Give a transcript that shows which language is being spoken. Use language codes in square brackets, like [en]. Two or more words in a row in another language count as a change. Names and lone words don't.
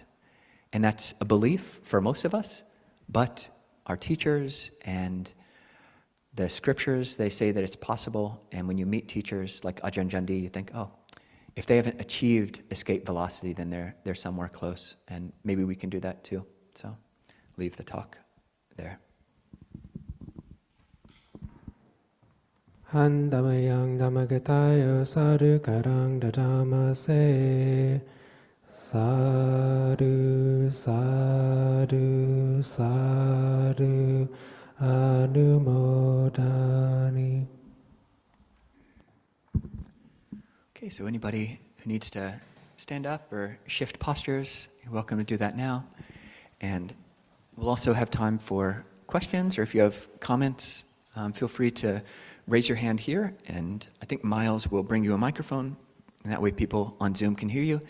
[en] And that's a belief for most of us, but our teachers and the scriptures, they say that it's possible. And when you meet teachers like Ajahn Jandi, you think, oh, if they haven't achieved escape velocity, then they're somewhere close. And maybe we can do that too. So leave the talk there. [pi] Han Dhammayang Dhammagatayo Sadhu Karang Dadama Se Sadhu Sadhu Sadhu Anumodani. [en] Okay, so anybody who needs to stand up or shift postures, you're welcome to do that now. And we'll also have time for questions, or if you have comments, feel free to raise your hand here, and I think Miles will bring you a microphone, and that way people on Zoom can hear you.